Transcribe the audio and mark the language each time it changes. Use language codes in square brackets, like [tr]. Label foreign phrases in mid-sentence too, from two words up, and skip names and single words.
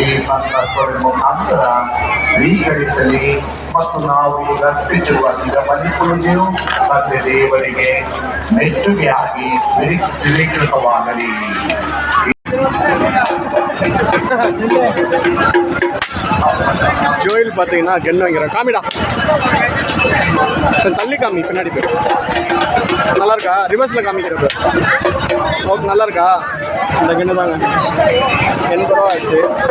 [kn] ಸಂದರ್ಭದ ಮುಖಾಂತರ ಸ್ವೀಕರಿಸಲಿ ಮತ್ತು ನಾವು ಅರ್ಪಿಸಿರುವ ಈಗ ಮನ್ನಿಸುವುದೇನು ತಂದೆ ದೇವರಿಗೆ ಮೆಚ್ಚುಗೆಯಾಗಿ ಸ್ವೀಕೃತವಾಗಲಿ. [ta] ஜோயில் பார்த்தீங்கன்னா கென் வாங்கிறேன். காமிடா, தள்ளி காமி, பின்னாடி போய். நல்லா இருக்கா? ரிவர்ஸில் காமிக்கிறப்ப ஓகே, நல்லா இருக்கா? இந்த கென்னு தாங்க, 80 ரூபா ஆச்சு.